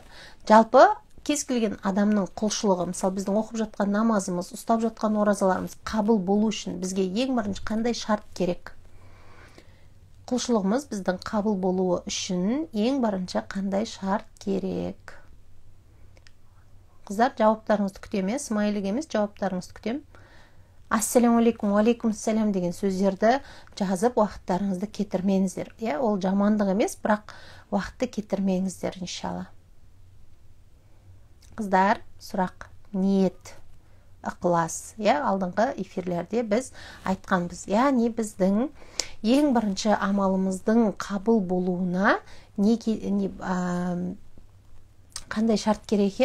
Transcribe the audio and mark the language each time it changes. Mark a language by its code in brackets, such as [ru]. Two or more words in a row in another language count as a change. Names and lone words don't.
[kk] Жалпы кез келген адамның құлшылығы, мысалы біздің оқып жатқан намазымыз, ұстап жатқан оразаларымыз қабыл болу үшін бізге ең бірінші қандай шарт керек? Құлшылығымыз біздің қабыл болуы үшін ең бірінші қандай шарт керек? Қыздар, жауаптарыңызды күтем, смайлік емес, жауаптарыңызды күтем. [ar] السلام عليكم، وعليكم السلام [kk] деген сөздерді жазып, уақыттарыңызды кетірмеңіздер. Ол жамандық емес, бірақ уақытты кетірмеңіздер, иншалла. Қыздар, сұрақ, ниет, ықылас. Алдыңғы эфирлерде біз айтқанбыз. Яғни біздің ең бірінші амалымыздың қабыл болуына қандай шарт керек екен?